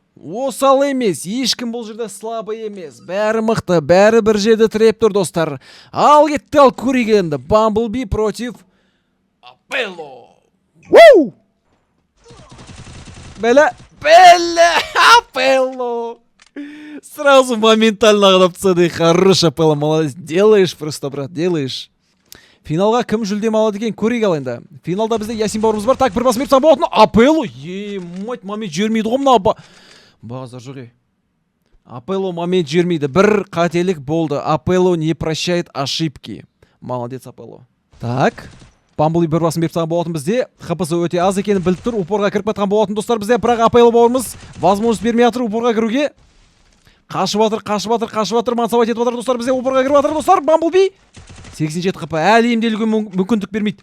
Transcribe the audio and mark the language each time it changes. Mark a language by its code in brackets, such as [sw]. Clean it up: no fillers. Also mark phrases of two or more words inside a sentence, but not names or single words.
[kk] Осал емес, ешкім бұл жерде слабы емес. Бәрі мықты, бәрі бір жерде тіреп тұр достар. Ал кетті ал көрейік енді. Бамблби против Апелло. Бәлі, Апелло. [ru] Сразу моментально [kk] қадап тастады. [ru] Хорош Апелло, молодец. Делаешь просто, брат, делаешь. [kk] Финалға кім жүлдем алады екен көрейік ал енді. Финалда бізде Ясин бауырымыз бар. Так, бір басым беріп болатын. Апелло, емать, момент жібермейді ғой мына. Бағазар жоғы. Апелло момент жібермейді. Бір қателік болды. Апелло [ru] не прощает ошибки. Молодец Апелло. [kk] Так, Бамблби бір басым беріп болатын бізде. ХПС өте аз екенін біліп тұр. Упорға кіріп кеткен болатын достар бізде. Бірақ Апелло бауырымыз возможность бермей жатыр упорға кіруге. Қашып жатыр, мансабайт етіп жатыр достар бізде. Упорға кіріп жатыр достар. Бамблби 87 қып әлі емделуге мүмкіндік бермейді.